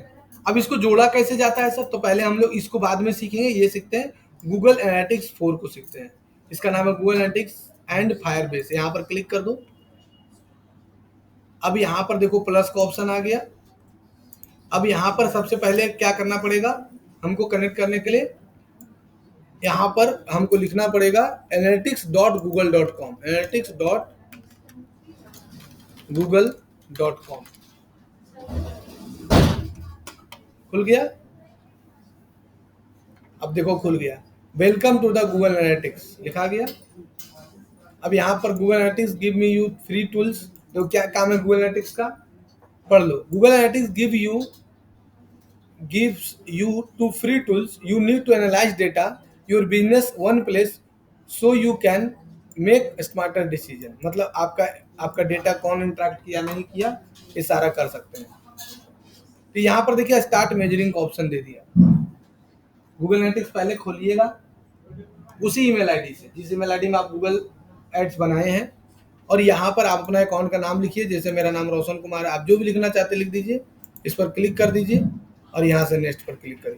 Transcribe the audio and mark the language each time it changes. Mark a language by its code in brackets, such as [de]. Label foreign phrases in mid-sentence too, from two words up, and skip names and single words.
[hi] अब इसको जोड़ा कैसे जाता है सर, तो पहले हम लोग इसको बाद में सीखेंगे, ये सीखते हैं गूगल एनालिटिक्स 4 को सीखते हैं, इसका नाम है गूगल एनालिटिक्स एंड फायरबेस। यहाँ पर क्लिक कर दो, अब यहाँ पर देखो प्लस का ऑप्शन आ गया। अब यहाँ पर सबसे पहले क्या करना पड़ेगा हमको कनेक्ट करने के लिए, यहाँ पर हमको लिखना पड़ेगा analytics.google.com, analytics.google.com। खुल गया, अब देखो खुल गया, [en] welcome to the Google Analytics [hi] लिखा गया। अब यहाँ पर गूगल एनालिटिक्स [en] give me you free tools, [hi] तो क्या काम है गूगल एनालिटिक्स का, पढ़ लो। [en] गूगल एनालिटिक्स gives you 2 free tools you need to analyze data your business one place so you can make smarter decision। [hi] मतलब आपका डेटा कौन इंटरेक्ट किया नहीं किया ये सारा कर सकते हैं। तो यहाँ पर देखिए [en] start measuring [hi] का ऑप्शन दे दिया। गूगल एनालिटिक्स पहले खोलिएगा उसी [en] email ID [hi] से जिस [en] email ID [hi] में आप गूगल एड्स बनाए हैं, और यहाँ पर आप अपना अकाउंट का नाम लिखिए, जैसे मेरा नाम रोशन कुमार है, आप जो भी लिखना चाहते लिख दीजिए, इस पर क्लिक कर दीजिए और यहाँ से नेक्स्ट पर क्लिक करिए।